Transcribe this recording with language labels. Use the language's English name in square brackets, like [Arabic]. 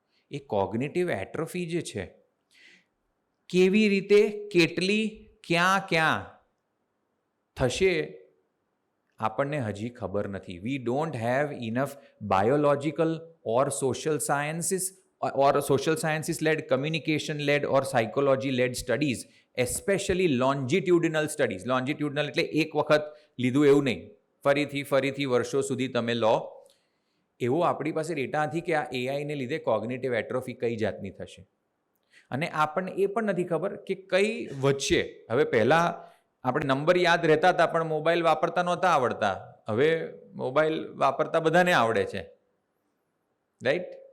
[Gujarati] એ cognitive atrophy જે છે, કેવી રીતે, કેટલી, ક્યાં થશે આપણને હજી ખબર નથી. [English] We don't have enough biological or social sciences or social sciences led, communication led or psychology led studies, especially longitudinal studies. [Gujarati] Longitudinal એટલે એક વખત લીધું એવું નહીં, ફરીથી વર્ષો સુધી તમે લો. એવો આપણી પાસે ડેટા નથી કે આ એઆઈને લીધે કોગ્નિટિવ એટ્રોફી કઈ જાતની થશે. અને આપણને એ પણ નથી ખબર કે કઈ વચ્ચે, હવે પહેલાં આપણે નંબર યાદ રહેતા હતા પણ મોબાઈલ વાપરતા નહોતા આવડતા, હવે મોબાઈલ વાપરતા બધાને આવડે છે, રાઈટ?